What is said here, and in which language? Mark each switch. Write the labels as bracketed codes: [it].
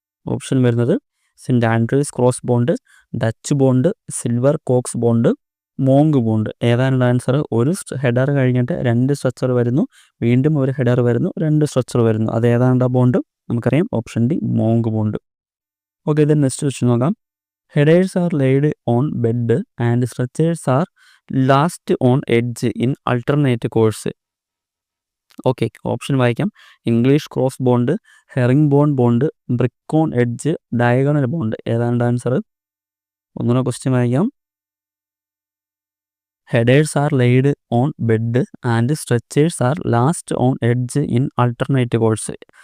[ml] Option വരുന്നത് cent Andrews cross bond, Dutch bond, silver Cox bond, monk bond. ഏതാണ് answer? ഒരു header കഴിഞ്ഞിട്ട് 2 structure വരുന്നു, വീണ്ടും ഒരു ഹെഡർ വരുന്നു, 2 സ്ട്രക്ചർ വരുന്നു. അത് ഏതാണ്ട് ബോണ്ട്? നമുക്കറിയാം. Option D monk bond. Okay, then next question നോക്കാം. [en] Headers are laid on bed and structures are lashed on edge in alternate course. [ml] Okay, option വായിക്കാം. English cross bond, herring bone bond, brick on edge, diagonal bond. ഏതാണ് answer? ഒന്നുകൂടെ question വായിക്കാം. [en] Headers are laid on bed and stretchers are last on edge in alternate course.